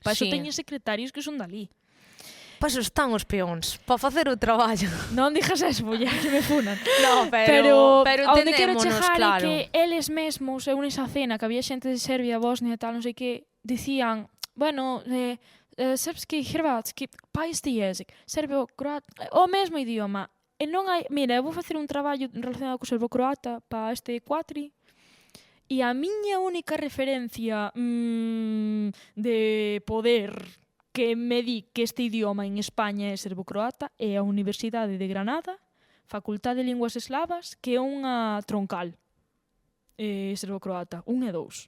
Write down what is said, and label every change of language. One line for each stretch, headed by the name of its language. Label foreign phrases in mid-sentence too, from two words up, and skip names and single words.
Galician: Para iso teñen secretarios que son dali. Para iso están os peóns, para facer o traballo. Non dixas eso, muller, que me funan. No, pero onde quero chegar claro. é que eles mesmos, eu nesa cena, que había xente de Serbia, Bosnia e tal, non sei que, dicían, bueno,
Serbian: srpski, hrvatski, pa isti jezik,
Galician: serbio, croata, o mesmo idioma. E non hai, mira, eu vou facer un traballo relacionado co serbo-croata para este quatri, e a miña única referencia de poder que me di que este idioma en España é serbo-croata é a Universidade de Granada, Facultade de Linguas Eslavas, que é unha troncal serbo-croata, 1 e 2.